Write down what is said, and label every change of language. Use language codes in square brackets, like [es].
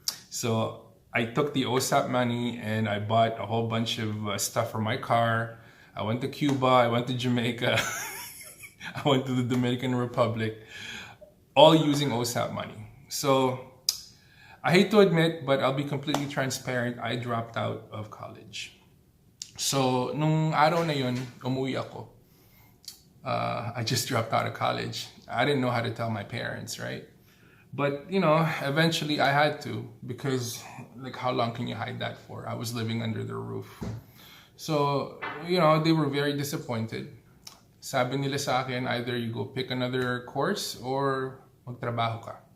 [en] So, I took the OSAP money and I bought a whole bunch of stuff for my car. I went to Cuba, I went to Jamaica, I went to the Dominican Republic, all using OSAP money. So, I hate to admit, but I'll be completely transparent, I dropped out of college. [tl] So, nung araw na yun, umuwi ako. [en] I just dropped out of college. I didn't know how to tell my parents, right? But, you know, eventually I had to, because, like, how long can you hide that for? I was living under their roof. So, you know, they were very disappointed. [tl] Sabi nila sa akin, [en] either you go pick another course or [tl] magtrabaho ka.